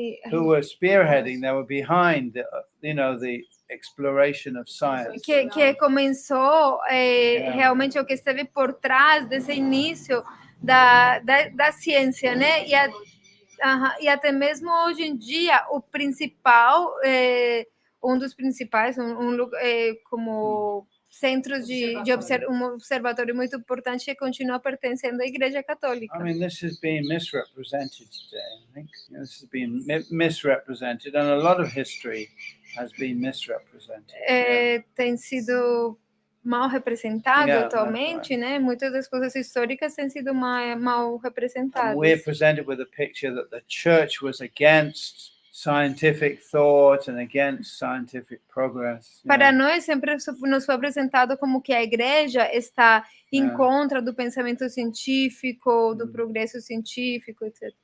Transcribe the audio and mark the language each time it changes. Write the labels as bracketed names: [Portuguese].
[English] Who were spearheading, they were behind, the exploration of science. [Portuguese] que começou realmente o que esteve por trás desse início da ciência, né? E até mesmo hoje em dia o principal, um dos principais, como centros um observatório muito importante que continua pertencendo à Igreja Católica. [English] I mean, this has been misrepresented today. I think this has been misrepresented, and a lot of history has been misrepresented. [Portuguese] Tem sido mal representado atualmente, né? Muitas das coisas históricas têm sido mal representadas. [English] And we're presented with a picture that the church was against scientific thought and against scientific progress. [Portuguese] Para nós sempre nos foi apresentado como que a igreja está em contra do pensamento científico, do progresso científico, etc.